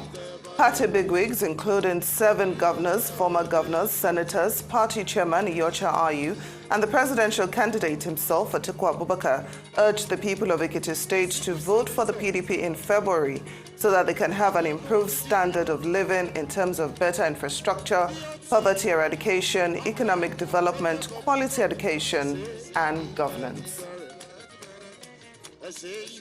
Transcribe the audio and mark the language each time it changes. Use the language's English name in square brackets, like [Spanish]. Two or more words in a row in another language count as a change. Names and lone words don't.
[English] Party bigwigs, including 7 governors, former governors, senators, party chairman Iyorchia Ayu, and the presidential candidate himself, Atiku Abubakar, urged the people of Ekiti State to vote for the PDP in February so that they can have an improved standard of living in terms of better infrastructure, poverty eradication, economic development, quality education, and governance.